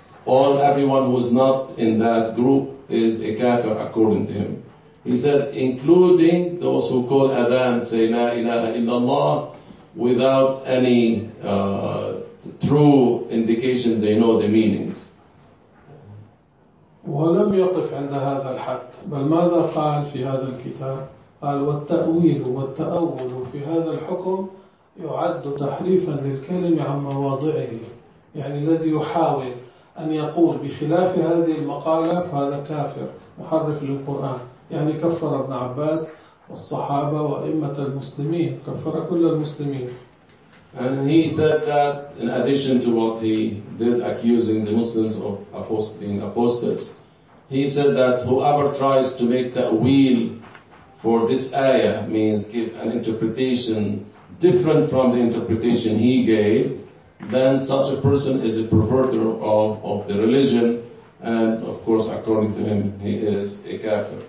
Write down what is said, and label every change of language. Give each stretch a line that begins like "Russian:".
English: All everyone who is not in that group is a kafir according to him. He said, including those who call Adhan, say La ilaha illallah, without any true indication they know the meaning.
Arabic: ولم يقف عند هذا الحد بل ماذا قال في هذا الكتاب قال والتأويل والتأول في هذا الحكم يعد تحريفا للكلم عن مواضعه يعني الذي يحاول أن يقول بخلاف هذه المقالة فهذا كافر محرف للقرآن يعني كفر ابن عباس والصحابة وأئمة المسلمين كفر كل المسلمين.
English: And he said that in addition to what he did accusing the Muslims of being apostates, he said that whoever tries to make ta'wil for this ayah, means give an interpretation different from the interpretation he gave, then such a person is a perverter of the religion, and of course according to him he is a kafir.